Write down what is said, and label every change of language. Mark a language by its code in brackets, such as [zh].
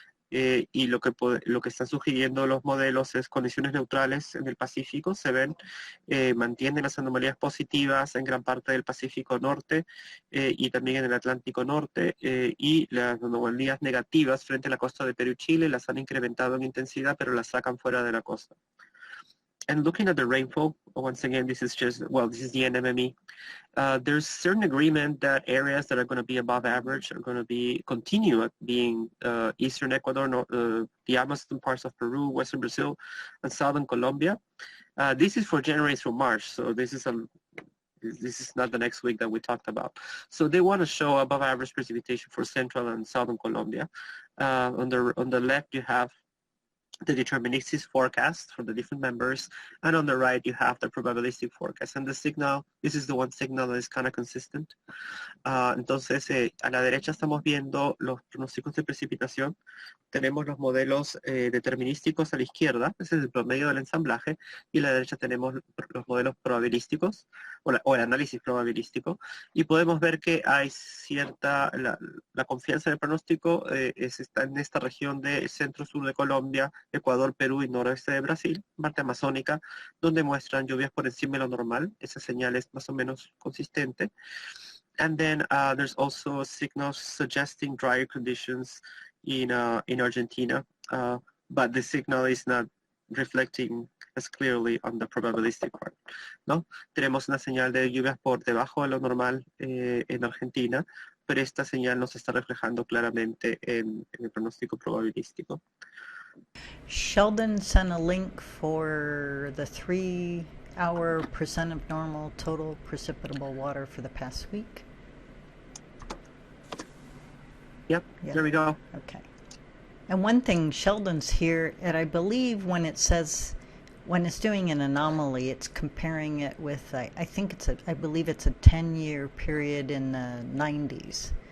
[es] Y lo que están sugiriendo los modelos es condiciones neutrales en el Pacífico, se ven, mantienen las anomalías positivas en gran parte del Pacífico Norte y también en el Atlántico Norte, y las anomalías negativas frente a la costa de Perú y Chile las han incrementado en intensidad, pero las sacan fuera de la costa. [en] And looking at the rainfall, once again, this is the NMME. There's certain agreement that areas that are going to be above average are going to continue being eastern Ecuador, the Amazon parts of Peru, western Brazil, and southern Colombia. This is for January through March, so this is not the next week that we talked about. So they want to show above average precipitation for central and southern Colombia. On the left, you have the deterministic forecast for the different members, and on the right you have the probabilistic forecast. And the signal, this is the one signal that is kind of consistent. [es] Entonces, a la derecha estamos viendo los pronósticos de precipitación. Tenemos los modelos determinísticos a la izquierda, ese es el promedio del ensamblaje, y a la derecha tenemos los modelos probabilísticos, o el análisis probabilístico, y podemos ver que hay cierta, la confianza del pronóstico está en esta región de centro-sur de Colombia, Ecuador, Perú y noroeste de Brasil, parte amazónica, donde muestran lluvias por encima de lo normal. Esa señal es más o menos consistente. [en] And then there's also signals suggesting drier conditions in Argentina, but the signal is not reflecting as clearly on the probabilistic part, [es] ¿no? Tenemos una señal de lluvias por debajo de lo normal en Argentina, pero esta señal no se está reflejando claramente en el pronóstico probabilístico. [en] Sheldon sent a link for the 3-hour percent of normal total precipitable water for the past week. Yep, there we go. Okay. And one thing, Sheldon's here, and I believe when it says, when it's doing an anomaly, it's comparing it with, I believe it's a 10-year period in the 90s.